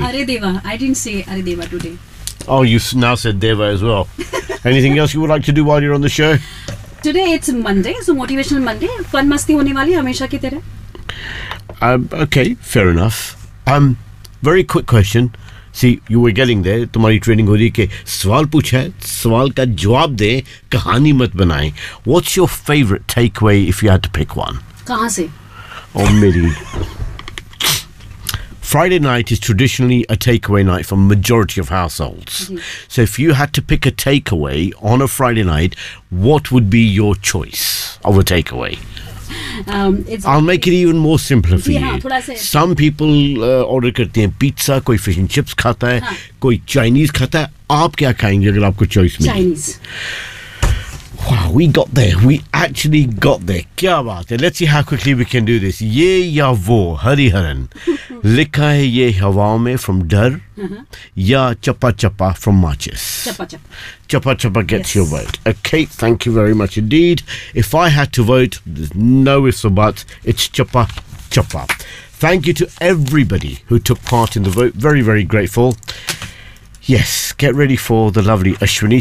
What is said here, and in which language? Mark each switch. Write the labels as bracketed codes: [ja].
[en] Are Deva. I didn't say Are Deva today. Oh, you now said Deva as well. Anything else you would like to do while you're on the show? Today it's Monday, so motivational Monday. [hi] Fun masti honi wali hamesha ki tere. [en] Okay, fair enough. Very quick question. See, you were getting there. [hi] तुम्हारी training हो रही है कि सवाल पूछे, सवाल का जवाब दे, कहानी मत बनाए. [en] What's your favorite takeaway if you had to pick one? [hi] कहाँ से? [en] Oh, Miri. Friday night is traditionally a takeaway night for majority of households. Mm-hmm. So, if you had to pick a takeaway on a Friday night, what would be your choice of a takeaway? I'll make it even more simpler for you. Some people [hi] order करते हैं pizza, कोई fish and chips खाता है, कोई Chinese खाता है. आप क्या खाएंगे अगर आपको choice मिले? [en] Chinese. Wow, we got there. We actually got there. [hi] क्या बात है? [en] Let's see how quickly we can do this. [hi] ये या वो हरिहरन लिखा है ये हवाओं में from डर या चप्पा चप्पा from matches. [en] Chapa chapa gets your vote. Okay, thank you very much indeed. If I had to vote, there's no ifs or buts. It's chapa chapa. Thank you to everybody who took part in the vote. Very, very grateful. Yes, get ready for the lovely Ashwini.